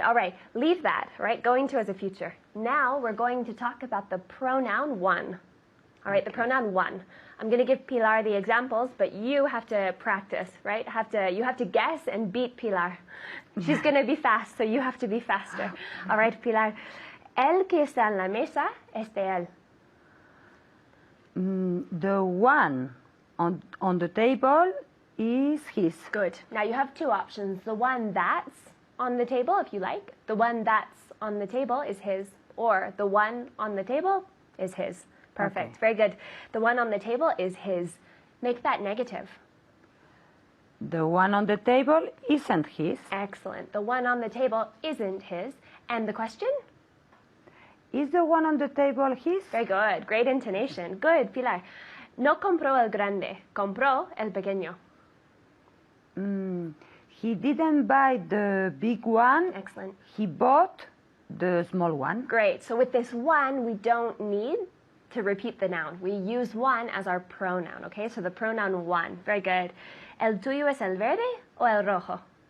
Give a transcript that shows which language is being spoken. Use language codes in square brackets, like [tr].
[en] All right, leave that, right? Going to as a future. Now we're going to talk about the pronoun one. All right, the pronoun one. I'm going to give Pilar the examples, but you have to practice, right? You have to guess and beat Pilar. She's going to be fast, so you have to be faster. All right, Pilar. [es] El que está en la mesa es de él. [en] The one on the table is his. Good. Now you have two options. The one that's on the table, if you like. The one that's on the table is his, or the one on the table is his. Perfect. Okay. Very good. The one on the table is his. Make that negative. The one on the table isn't his. Excellent. The one on the table isn't his. And the question? Is the one on the table his? Very good. Great intonation. Good, Pilar. [es] No compró el grande. Compró el pequeño. [en] He didn't buy the big one. Excellent. He bought the small one. Great. So with this one, we don't need to repeat the noun. We use one as our pronoun, okay? So the pronoun one. Very good. [es] ¿El tuyo es el verde o el rojo?